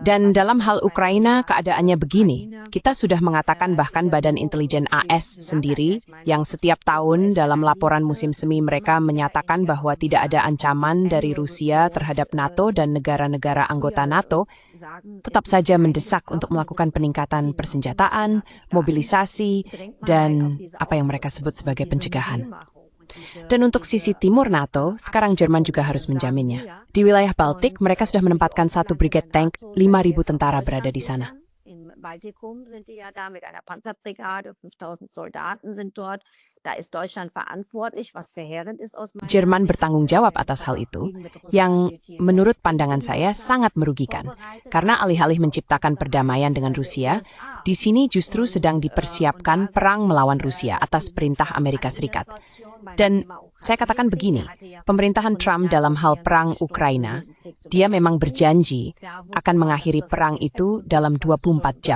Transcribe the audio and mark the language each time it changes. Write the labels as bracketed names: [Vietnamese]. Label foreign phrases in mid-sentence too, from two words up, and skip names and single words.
[Indonesian] Dan dalam hal Ukraina keadaannya begini. Kita sudah mengatakan bahkan Badan Intelijen AS sendiri yang setiap tahun dalam laporan musim semi mereka menyatakan bahwa tidak ada ancaman dari Rusia terhadap NATO dan negara-negara anggota NATO, tetap saja mendesak untuk melakukan peningkatan persenjataan, mobilisasi, dan apa yang mereka sebut sebagai pencegahan. Dan untuk sisi timur NATO, sekarang Jerman juga harus menjaminnya. Di wilayah Baltik, mereka sudah menempatkan 1 brigade tank, 5.000 tentara berada di sana. [German] Baltikum sind die ja da mit einer Panzerbrigade, 5.000 Soldaten sind dort. Da ist Deutschland verantwortlich, was verheerend ist aus meiner [Indonesian] Jerman bertanggung jawab atas hal itu, yang menurut pandangan saya sangat merugikan. Karena alih-alih menciptakan perdamaian dengan Rusia, di sini justru sedang dipersiapkan perang melawan Rusia atas perintah Amerika Serikat. Dan Saya katakan begini, pemerintahan Trump dalam hal perang Ukraina, dia memang berjanji akan mengakhiri perang itu dalam 24 jam.